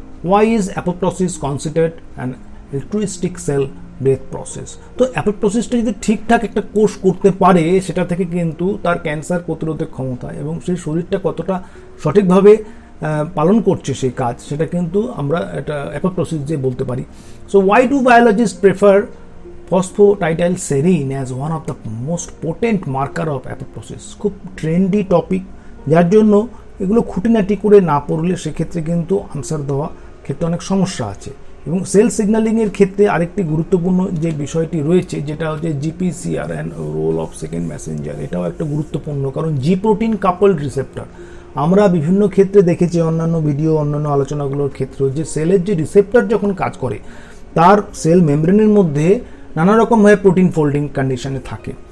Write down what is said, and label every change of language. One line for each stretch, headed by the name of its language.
English: Why is apoptosis considered an altruistic cell death process.
Bangla: তো অ্যাপোপ্টোসিসটা যদি ঠিকঠাক একটা কোর্স করতে পারে সেটা থেকে কিন্তু তার ক্যান্সার প্রতিরোধের ক্ষমতা এবং সেই শরীরটা কতটা সঠিকভাবে পালন করছে সেই কাজ, সেটা কিন্তু আমরা এটা অ্যাপোপ্টোসিস দিয়ে বলতে পারি।
English: So why do biologist prefer phosphatidylserine as one of the most potent marker of apoptosis?
Bangla: খুব ট্রেন্ডি টপিক, যার জন্য এগুলো খুঁটিনাটি করে না পড়লে সেক্ষেত্রে কিন্তু আনসার দেওয়া ক্ষেত্রে অনেক সমস্যা আছে। এবং সেল সিগন্যালিংয়ের ক্ষেত্রে আরেকটি গুরুত্বপূর্ণ যে বিষয়টি রয়েছে যেটা হচ্ছে GPCR and roll of second Messenger, এটাও একটা গুরুত্বপূর্ণ, কারণ জি প্রোটিন কাপলড রিসেপ্টর আমরা বিভিন্ন ক্ষেত্রে দেখেছি, অন্যান্য ভিডিও অন্যান্য আলোচনাগুলোর ক্ষেত্রে, যে সেলের যে রিসেপ্টর যখন কাজ করে তার সেল মেমব্রেনের মধ্যে নানা রকমভাবে প্রোটিন ফোল্ডিং কন্ডিশনে থাকে।